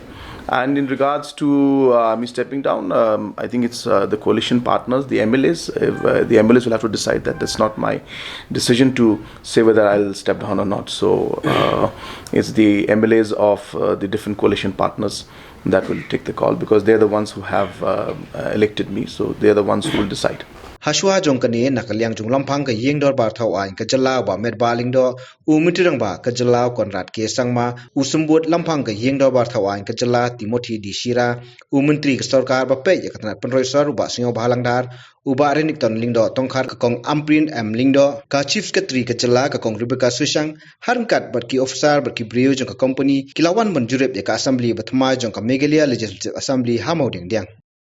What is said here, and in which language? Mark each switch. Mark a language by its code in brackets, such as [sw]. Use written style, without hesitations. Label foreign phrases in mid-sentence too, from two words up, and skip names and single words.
[en] And in regards to me stepping down, I think it's the coalition partners, the MLAs. The MLAs will have to decide that. That's not my decision to say whether I'll step down or not. So it's the MLAs of the different coalition partners that will take the call, because they're the ones who have elected me. So they're the ones who will decide. [kha] Hashwa jongkani nakaliang junglampang ka Iing Dorbar thawan ka jalao ba medbaling do umitirang ba ka jalao konrat ke sangma usumbut lampang ka Iing Dorbar thawan ka jala Timothy Disira umentri ka sarkar ba pe yakatna penroisar ba singo bahalangdar uba renik ton lingdo tongkhar ka kong amprin lingdo ka [en] chief secretary [kha] ka jala ka kong Rebecca Susang harkat barki officer barki brio jong ka company kilawan banjurep ya ka assembly bathma jong ka Meghalaya Legislative Assembly hamauding diang